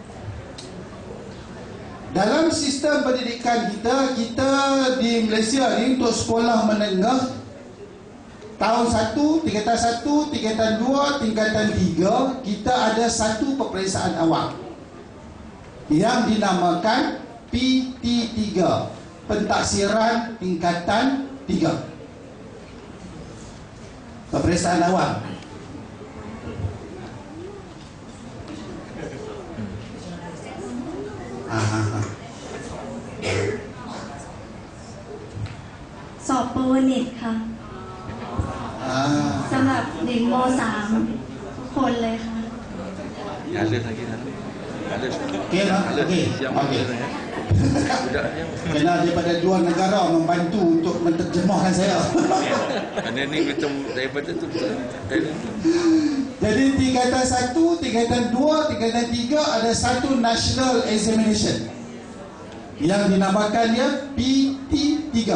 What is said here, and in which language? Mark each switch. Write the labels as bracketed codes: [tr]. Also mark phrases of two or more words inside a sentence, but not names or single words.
[ms] Dalam sistem pendidikan kita di Malaysia ni untuk sekolah menengah tahun 1, tingkatan 1, tingkatan 2, tingkatan 3, kita ada satu peperiksaan awal yang dinamakan PT3, pentaksiran tingkatan 3. Peperiksaan awal. [th] สอบประวัติค่ะสำหรับเด็กม.3 ทุกคนเลยค่ะ [ms] Ada lagi kan? Ada. Okey lah. Okey. Okey. Budaknya. Kena daripada luar negara membantu untuk menterjemahkan saya. Ada ni macam daripada tu. Jadi tingkatan 1, tingkatan 2, tingkatan 3 ada satu [en] national examination [ms] yang dinamakannya PT3.